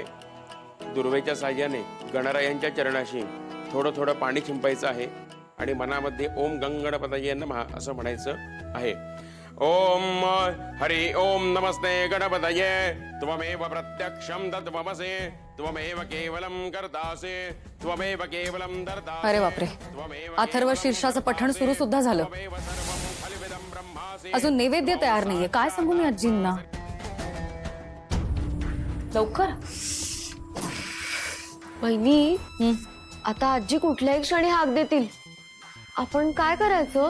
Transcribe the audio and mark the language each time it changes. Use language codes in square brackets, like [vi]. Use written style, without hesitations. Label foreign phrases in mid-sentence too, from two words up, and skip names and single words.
[mr] दुर्वेच्या साहाय्याने गणरायांच्या चरणाशी थोडं थोडं पाणी शिंपायचं आहे आणि मनामध्ये [sa] ओम गंगणपतये नमः [mr] असं म्हणायचं आहे। [sa] ओम हरि ओम नमस्ते गणपतये त्वमेव प्रत्यक्षं तत्त्वमसि त्वमेव केवलं कर्तासि त्वमेव केवलं दर्तासि। [mr] अरे बापरे, अथर्व शीर्षाचं पठण सुरू सुद्धा झालं, अजून नैवेद्य तयार नाहीये। काय सांगू मी आजींना? लवकर बहिणी, आता आजी कुठल्याही क्षणी हाक देतील, आपण काय करायचं?